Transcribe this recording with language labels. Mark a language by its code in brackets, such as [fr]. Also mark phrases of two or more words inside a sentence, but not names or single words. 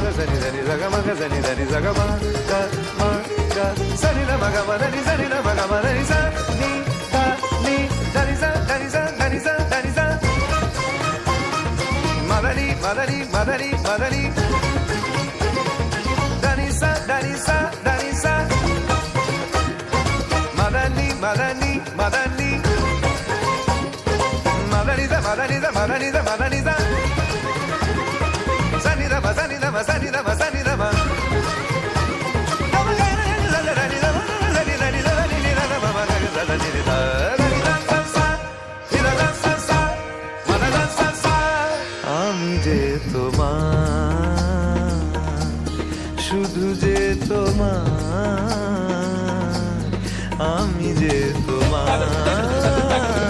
[bn] సని దని సగ మగ సని దని సగమ గ మగ సని ద మగ మదని సని ద మగ మదని స ని ద ని దని స దని స దని స దని స మదని మదని మదని మదని దని స దని స దని స మదని మదని మదని మదని ద మదని ద మదని ద మదని ద సని ద మదని ద మసని ద మసని ద మ আমি যে তোমার শুধু যে তোমার আমি যে তোমার